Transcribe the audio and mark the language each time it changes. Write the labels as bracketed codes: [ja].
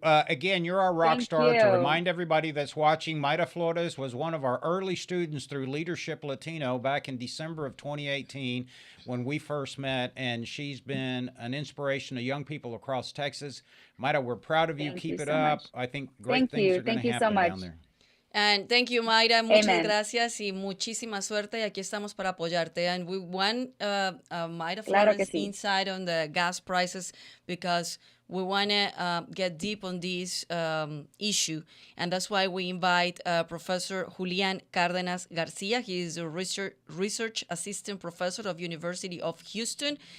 [en] Again, you're our rock star. To remind everybody that's watching, Mayra Flores was one of our early students through Leadership Latino back in December of 2018 when we first met, and she's been an inspiration to young people across Texas. Mayra, we're proud of you. Keep it up. I think great things are going to happen down there. And thank you, Mayra. [es] Muchas gracias y muchísima suerte. Y aquí estamos para apoyarte. [en] And we want Mayra Flores insight on the gas prices because we want to get deep on this issue. And that's why we invite Professor Julian Cardenas Garcia. He is a research assistant professor of University of Houston.